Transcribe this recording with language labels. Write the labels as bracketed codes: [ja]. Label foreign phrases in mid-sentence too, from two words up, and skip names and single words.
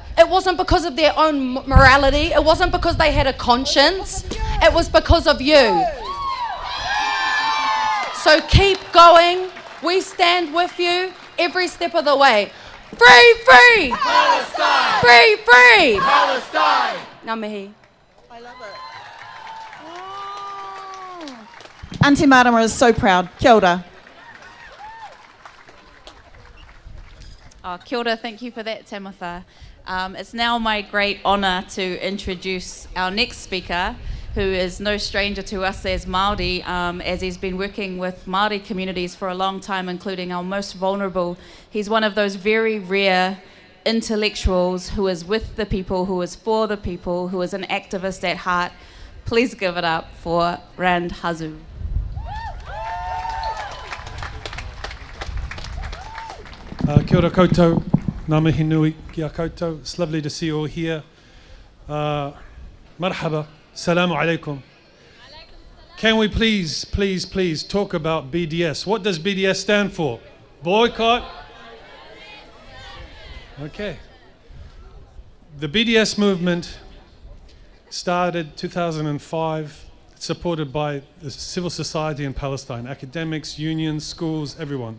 [en] It wasn't because of their own morality, it wasn't because they had a conscience, it was because of you. So keep going. We stand with you every step of the way. Free, free! Palestine! Free, free! Palestine! [mi] Ngā mihi. [en] I love it. Auntie Marama is so proud. [mi] Kia ora. Oh, kia ora, [en] thank you for that, Tamitha. It's now my great honour to introduce our next speaker, who is no stranger to us as Māori, as he's been working with Māori communities for a long time, including our most vulnerable. He's one of those very rare intellectuals who is with the people, who is for the people, who is an activist at heart. Please give it up for Rand Hazu. [mi] Kia ora koutou, ngā mihi nui ki a koutou. [en] It's lovely to see you all here. [ar] مرحبا، سلام عليكم. [en] Can we please talk about BDS? What does BDS stand for? Boycott? Okay. The BDS movement started 2005, supported by the civil society in Palestine, academics, unions, schools, everyone.